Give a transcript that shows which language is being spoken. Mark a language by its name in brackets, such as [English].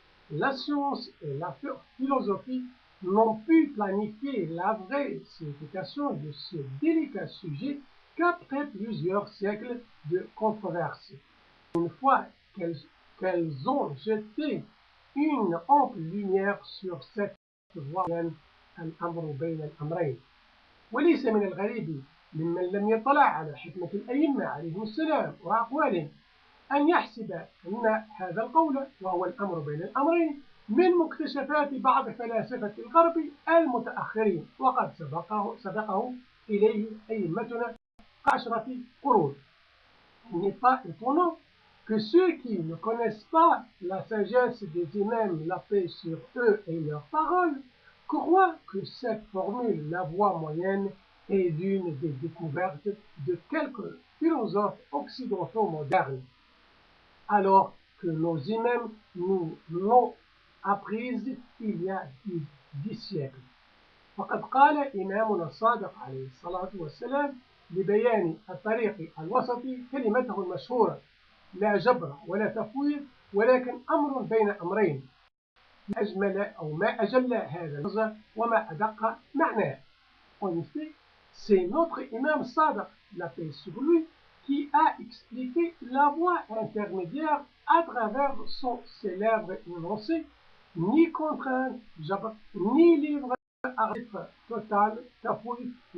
[French] La science et la philosophie n'ont pu planifier la vraie signification de ce délicat sujet qu'après plusieurs siècles de controverses. Une fois qu'elles ont jeté une ample lumière sur cette voie, [Arabic] الأمر بين الأمرين. وليس من الغريب ممن لم يطلع على حكمة الأئمة عليهم السلام وأقوالهم أن يحسب أن هذا القول وهو الأمر بين الأمرين من مكتشفات بعض فلاسفة الغرب المتأخرين، وقد سبقه إليه أئمتنا عشرة قرون. [French] Il n'est pas étonnant que ceux qui ne connaissent pas la sagesse des imams, la paix sur eux et leurs paroles, croient que cette formule, la voie moyenne, est l'une des découvertes de quelques philosophes occidentaux modernes, alors que nos imams nous l'ont apprise il y a 10 siècles. [Arabic] فقد قال إمامنا الصادق عليه الصلاة والسلام لبيان الطريق الوسطي كلمته المشهورة: لا جبر ولا تفويض ولكن أمر بين أمرين. ما أجمل أو ما أجل هذا اللفظ وما أدق معناه. [French] En effet, c'est notre imam Sadiq, la paix sur lui, qui a expliqué la voie intermédiaire à travers son célèbre énoncé: ni contrainte, ni libre arbitre total, tafwid.